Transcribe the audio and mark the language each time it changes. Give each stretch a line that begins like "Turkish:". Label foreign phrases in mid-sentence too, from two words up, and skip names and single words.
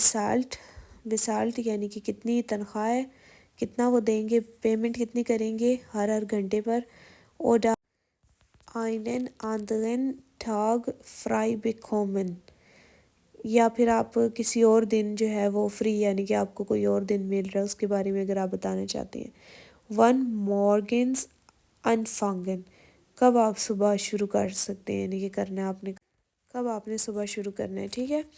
Urdu: بسالٹ یعنی کہ کتنی تنخواہ ہے، کتنا وہ دیں گے، پیمنٹ کتنی کریں گے ہر گھنٹے پر،
German: oder einen anderen Tag frei bekommen,
Urdu: یا پھر آپ کسی اور دن جو ہے وہ فری یعنی کہ آپ کو کوئی اور دن مل رہا ہے اس کے بارے میں اگر آپ بتانا چاہتے ہیں۔
German: wann morgens anfangen,
Urdu: کب آپ صبح شروع کر سکتے ہیں، یعنی کہ کرنا آپ نے کب آپ نے صبح شروع کرنا ہے، ٹھیک ہے۔